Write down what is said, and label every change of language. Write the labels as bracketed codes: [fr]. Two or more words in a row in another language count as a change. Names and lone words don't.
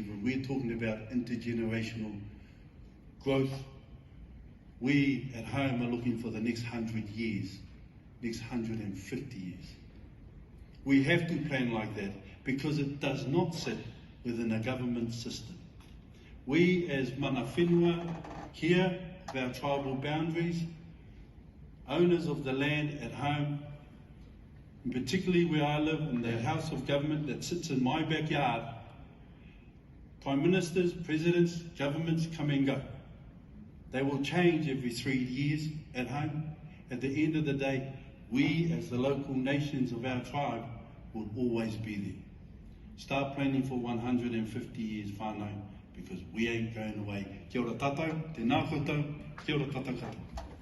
[en] When we're talking about intergenerational growth, we at home are looking for the next 100 years, next 150 years. We have to plan like that because it does not sit within a government system. We as [mi] mana whenua [en] here, of our tribal boundaries, owners of the land at home, and particularly where I live in the House of Government that sits in my backyard, Prime Ministers, Presidents, governments come and go. They will change every 3 years at home. At the end of the day, we as the local nations of our tribe will always be there. Start planning for 150 years whānau, because we ain't going away. [mi] Kia ora tātou, tēnā koutou, kia ora tātou katoa.